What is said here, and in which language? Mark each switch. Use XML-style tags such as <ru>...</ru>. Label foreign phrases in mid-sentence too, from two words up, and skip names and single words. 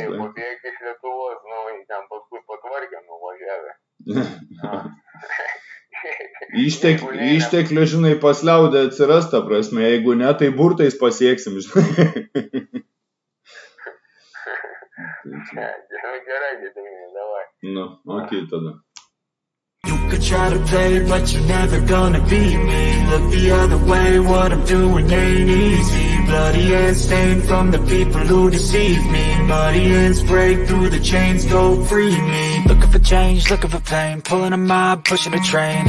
<lt>tai pabėgti iš Lietuvos, nu, ten paskui patvarkė, nuvažiavę. Išteklių, žinai, pasliaudė atsiras, ta prasme, jeigu ne, tai burtais pasieksim, žinai. Gerai, davai. Nu, okei, tada.</lt> <en>You could try to play, but you're never gonna beat me. Look the other way, what I'm doing ain't easy. Bloody hands stained from the people who deceive me. Muddy hands break through the chains, go free me. Looking for change, looking for pain. Pulling a mob, pushing a train.</en>